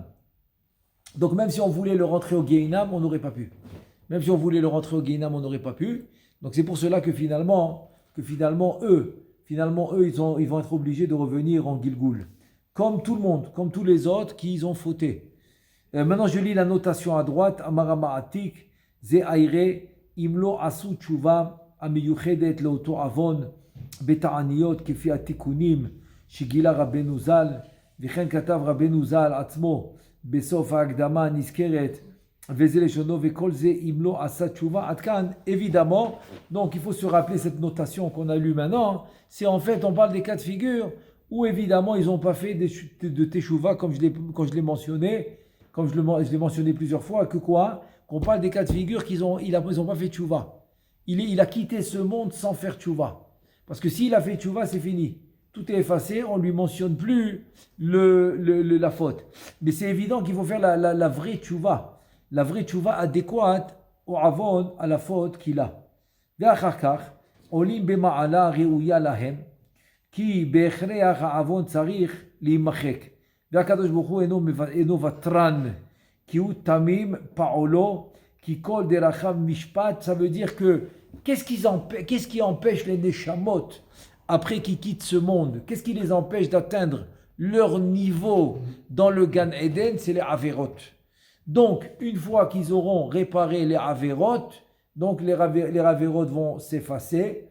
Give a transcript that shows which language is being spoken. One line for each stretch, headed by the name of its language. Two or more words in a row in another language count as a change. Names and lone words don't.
French: Donc même si on voulait le rentrer au Gehinam, on n'aurait pas pu. Donc c'est pour cela que finalement eux, ils vont être obligés de revenir en Gilgul. Comme tout le monde, comme tous les autres qui ont fauté. Maintenant je lis la notation à droite.
Hebrew: אמר המעתיק, זה הענין, אם לא עשו תשובה, המיוחדת לאותו עון, בתעניות, כפי התיקונים, שגילה רבנו ז"ל, וכן כתב רבנו ז"ל עצמו בסוף ההקדמה הנזכרת וזה לשונו וכל זה אם לא עשה תשובה עד כאן,
French: évidemment. Donc il faut se rappeler cette notation qu'on a lue maintenant, c'est en fait on parle des cas de figure où évidemment ils n'ont pas fait de teshuva comme je l'ai mentionné, comme je l'ai mentionné plusieurs fois, que quoi, qu'on parle des cas de figure ils n'ont pas fait tchouva. Il a quitté ce monde sans faire tchouva, parce que s'il a fait tchouva c'est fini. Tout est effacé, on ne lui mentionne plus la faute. Mais c'est évident qu'il faut faire la vraie tchouva. La vraie tchouva adéquate au avon, à la faute qu'il a.
Hebrew: ואחר כך, עולים במעלה ראויה להם, כי בהכרח העוון צריך להימחק. והקדוש ברוך הוא אינו ותרן, כי הוא תמים פעולו, כי כל דרכיו משפט.
French: Ça veut dire que, qu'est-ce qui empêche les neshamot après qu'ils quittent ce monde? Qu'est-ce qui les empêche d'atteindre leur niveau dans le Gan Eden? C'est les Averot. Donc, une fois qu'ils auront réparé les Averot, donc les Averot vont s'effacer.